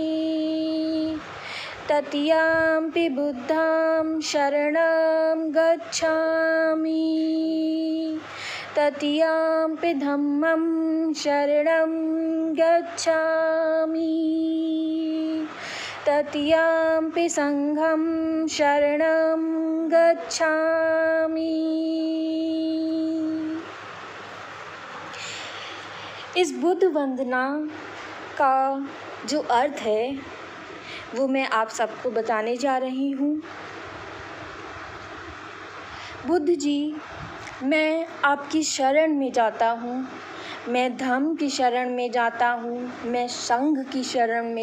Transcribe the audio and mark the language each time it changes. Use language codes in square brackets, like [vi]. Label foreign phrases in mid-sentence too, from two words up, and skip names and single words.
[pi] तृतीयंपि बुद्धं शरणं गच्छामि, तृतीयंपि धम्मं शरणं गच्छामि, तृतीयंपि संघं शरणं गच्छामि। [hi] इस बुद्ध वंदना का जो अर्थ है वो मैं आप सबको बताने जा रही हूँ। बुद्ध जी, मैं आपकी शरण में जाता हूँ, मैं धम्म की शरण में जाता हूँ, मैं संघ की शरण में